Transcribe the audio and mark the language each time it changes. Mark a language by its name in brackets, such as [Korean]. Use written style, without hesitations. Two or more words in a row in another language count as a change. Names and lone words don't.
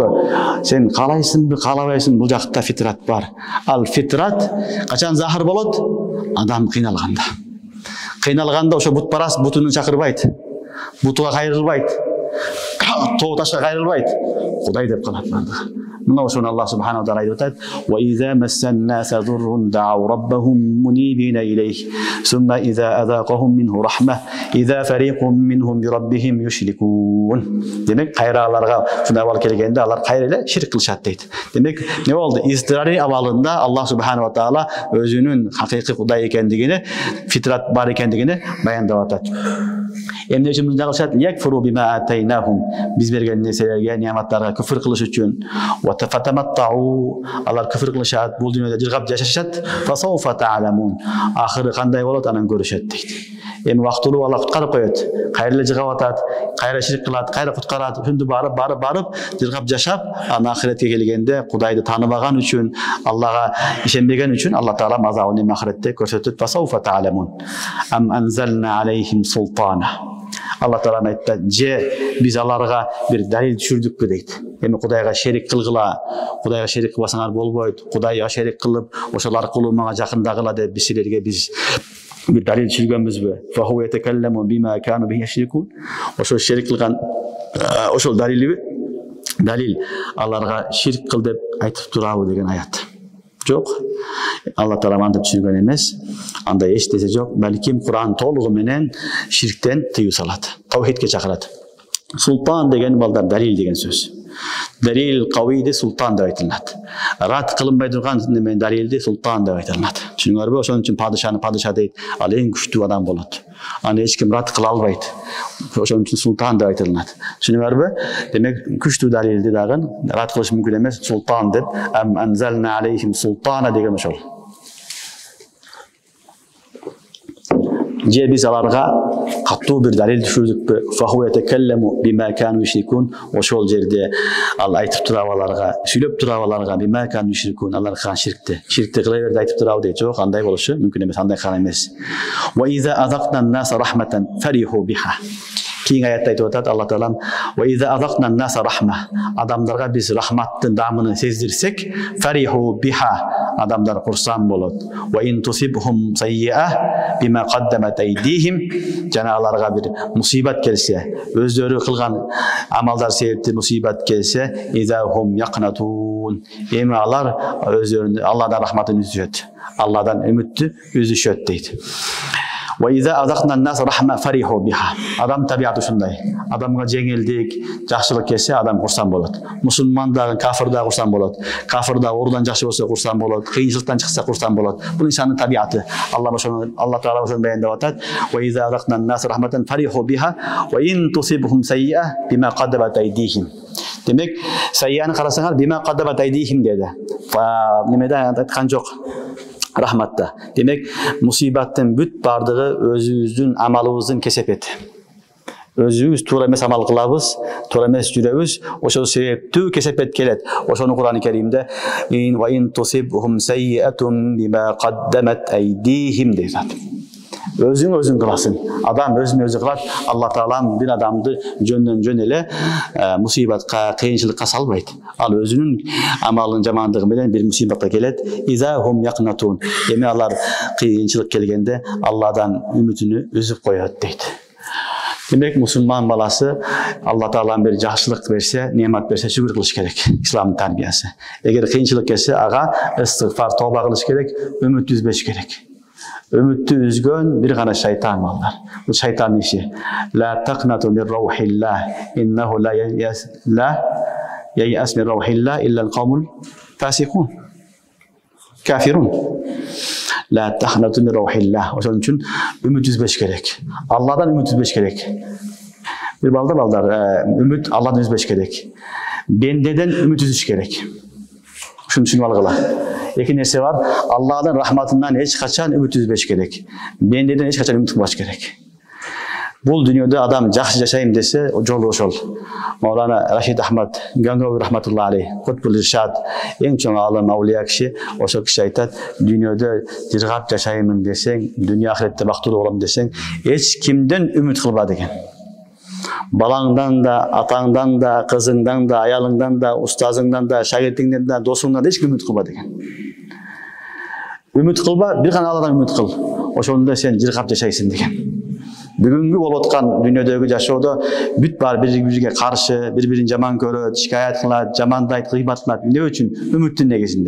[Kyrgyz] Сен каалайсыңбы, каалабайсың, бул жакта фитрат бар. Ал фитрат качан захар болот? Адам кыйналганда. Кыйналганда ошо бутпарас бутунун чакырбайт. Бутуга кайрылбайт. Тоо ташка кайрылбайт. Кудай деп калат. Мына ошону [Arabic] الله سبحانه وتعالى [Kyrgyz] айтып атат: [Arabic] "وإذا مس الناس ضر دعوا ربهم منيبين إليه ثم إذا أذاقهم منه رحمة إذا فريق منهم بربهم يشركون." [Kyrgyz] Демек, кайраларга ушундай абал келгенде алар кайра ширк кылышат дейт. Демек, не болду? Изтирари абалында [Arabic] الله سبحانه وتعالى [Kyrgyz] өзүнүн хакыйкый Кудай экендигини, фитрат бар экендигини баяндап атат. Эмне үчүн мындай кылышат? [Arabic] "يكفروا بما آتيناهم." [Kyrgyz] Биз берген нерселерге, нематтарга күфр кылыш үчүн. [Arabic] وتمتعوا. [Kyrgyz] Алар күфр кылышат, бул дүйнөдө жыргап жашашат. [Arabic] فسوف تعلمون. [Kyrgyz] Ахыры кандай болот, анан көрүшөт дейт. Эми вактылуу Алла куткарып коет. Кайра жыргап атат, кайра ширк кылат, кайра куткарат, ушунду барып жыргап жашап, анан ахиретке келгенде Кудайды тааныбаган үчүн, Аллага ишенбеген үчүн Алла Таала азабын ахиретте көрсөтөт. [Arabic] فسوف تعلمون أم أنزلنا عليهم سلطانا. [Kyrgyz] Алла Таала айтты, же биз аларга бир далил түшүрдүкпү дейт. Эми Кудайга шерик кылгыла, Кудайга шерик кылбасаңар болбойт. Кудайга шерик кылып, ошол аркылуу мага жакындагыла деп биз силерге бир далил чизгөнбүзбү. [Arabic] فهو يتكلم بما كانوا به يشركون. [Kyrgyz] Ошол шерик кылган ошол далили Далил аларга ширк кыл деп айтып турабы деген аят. Жоқ. Алла Таала антип түшүргөн эмес. Андай эч нерсе жок. Балким Кур'ан толугу менен ширктен тыюу салат. Таухидке чакырат. Султан деген балдар далил деген сөз. Далил кавийди султан деп айтылат. Рат кылынбай турган немен далилди султан деп айтылат. Түшүнүңөрбү? Ошон үчүн падышаны падыша дейт. Ал эң күчтүү адам болот. Аны эч ким рат кыла албайт. Ошон үчүн султан деп айтылат. Түшүнүңөрбү? Демек күчтүү далилди дагы рат кылыш мүмкүн эмес, султан деп [Arabic] أم أنزلنا عليهم سلطانا [Kyrgyz] деген ошол. Же биз аларга катуу бир далил түшүрдүкпү? [Arabic] فهو يتكلم بما كانوا يشركون. [Kyrgyz] Ошол жерде ал айтып турабы аларга, сүйлөп турабы аларга [Arabic] بما كانوا يشركون, [Kyrgyz] алар кылган ширкти. Ширкти кыла берди айтып турабы дейт. Жок, андай болушу мүмкүн эмес, андай кылган эмес. [Arabic] وإذا أذقنا الناس رحمة فرحوا بها. [Kyrgyz] Кийин аятта айтып атат Алла Таалам: [Arabic] "وإذا أذقنا الناس رحمة." [Kyrgyz] Адамдарга биз рахматтын дамыны сездирсек, [Arabic] فرحوا بها, [Kyrgyz] адамдар курсан болот. [Arabic] وإن تصبهم سيئة بما قدمت أيديهم, [Kyrgyz] жана аларга бир мусибат келсе, өздөрү кылган амалдар себептен мусибат келсе, [Arabic] إذا هم يقنطون. [Kyrgyz] Эми алар өздөрүнүн Алладан рахматын үзүшөт. Алладан үмүттү үзүшөт дейт. [Arabic] وإذا أذقنا الناس رحمة فرحوا بها. [Kyrgyz] Адам табиаты ушундай. Адамга жеңилдик, жакшылык келсе, адам курсан болот. Мусулман дагы, кафир дагы курсан болот. Кафир дагы оорудан жакшы болсо курсан болот. Кыйынчылыктан чыкса курсан болот. Бул инсандын табиаты. Алла Таала ошону баяндап атат. [Arabic] وإذا أذقنا الناس رحمة فرحوا بها وإن تصبهم سيئة بما قدمت أيديهم. [Kyrgyz] Демек, сайяны карасаңар [Arabic] بما قدمت أيديهم [Kyrgyz] деди. Немеде айткан жок. Рахматта. Демек, мусибаттын бүт бардыгы өзүбүздүн амалыбыздын кесепети. Өзүбүз туура эмес амал кылабыз, туура эмес жүрөбүз, ошол себептүү кесепет келет. Ошону Кур'ан-ы Керимде [Arabic] وإن تصبهم سيئة بما قدمت أيديهم [Kyrgyz] дейт. Өзүң кыласың. Адам өзүн өзү кылат. Алла Таалам бир адамды жөндөн жөн эле мусибатка, кыйынчылыкка салбайт. Ал өзүнүн амалынын жамандыгы менен бир мусибатка келет. [Arabic] إذا هم يقنطون. [Kyrgyz] Эми алар кыйынчылык келгенде Алладан үмүтүнү үзүп коет дейт. Демек, мусулман баласы Алла Таалам бир жакшылык берсе, неамат берсе шүгүр кылыш керек. Исламдын тарбиясы. Эгер кыйынчылык келсе, ага истигфар, тооба кылыш керек, үмүт үзбөш керек. Үмүттү үзгөн бир гана шайтан балдар. Бул шайтандын иши. [Arabic] لا تقنطوا من روح الله إنه لا ييأس من روح الله إلا القوم الفاسقون. Kafirun. لا تقنطوا من روح الله. [Kyrgyz] Ошон үчүн үмүт үзбөш керек. Алладан үмүт үзбөш керек. Бир балдар, үмүт Алладан үзбөш керек. Бендеден үмүт үзүш керек. Ушуну түшүнүп алгыла. Эки нерсе бар. Алладын рахматынан эч качан үмүт үзбөш керек. Бендеден эч качан үмүт кылбаш керек. Бул дүйнөдө адам жакшы жашайм десе, жолу ошол. Маулана Рашид Ахмад Гангауи [Arabic] رحمة الله عليه, [Kyrgyz] Кутбул Иршад, эң чоң алым, аулия киши, ошол киши айтат, дүйнөдө жыргап жашаймын десең, дүйнө ахиретте бактылуу болом десең, эч кимден үмүт кылба деген. Балаңдан да, атаңдан да, кызыңдан да, аялыңдан да, устазыңдан да, шагиртиңден да, досуңдан да эч ким үмүт кылба деген. Үмүт кылба, бир гана Алладан үмүт кыл. Ошондо сен жыргап жашайсың деген. Бүгүнгү болуп аткан дүйнөдөгү жашоодо бүт бар бири-бирге каршы, бири-бирин жаман көрөт, шикаят кылат, жамандайт, гыйбат кылат. Эмне үчүн? Үмүттүн негизинде.